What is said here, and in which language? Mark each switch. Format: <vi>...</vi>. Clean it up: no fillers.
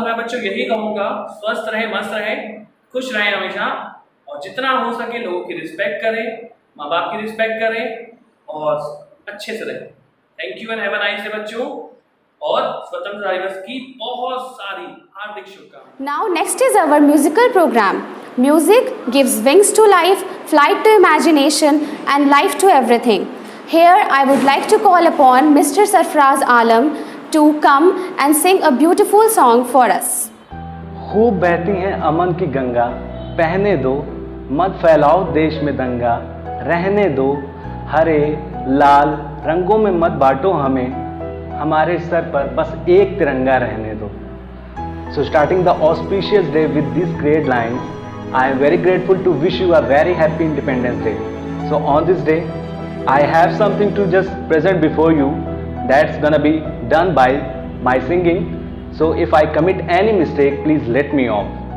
<hi>मैं बच्चों यही कहूँगा, स्वस्थ रहें, मस्त रहें, खुश रहें हमेशा, और जितना हो सके लोगों की रिस्पेक्ट करें, माँ बाप की रिस्पेक्ट करें, और अच्छे से रहें।</hi> <en>thank you and have a nice day</en> <hi>बच्चों, और स्वतंत्रता दिवस की बहुत सारी हार्दिक शुभकामनाएं।</hi> <en>Now next is our musical program. Music gives wings to life, flight to imagination and life to everything. Here I would like to call upon Mr. Sarfraz Alam to come and sing a beautiful song for us.</en> <hi>खूब बहती हैं अमन की गंगा, बहने दो, मत फैलाओ देश में दंगा, रहने दो, हरे लाल रंगों में मत बांटो हमें, हमारे सर पर बस एक तिरंगा रहने दो.</hi> <en>So starting the auspicious day with these great lines, I am very grateful to wish you a very happy Independence Day. So on this day, I have something to just present before you that's gonna be done by my singing. So if I commit any mistake, please let me off.</en>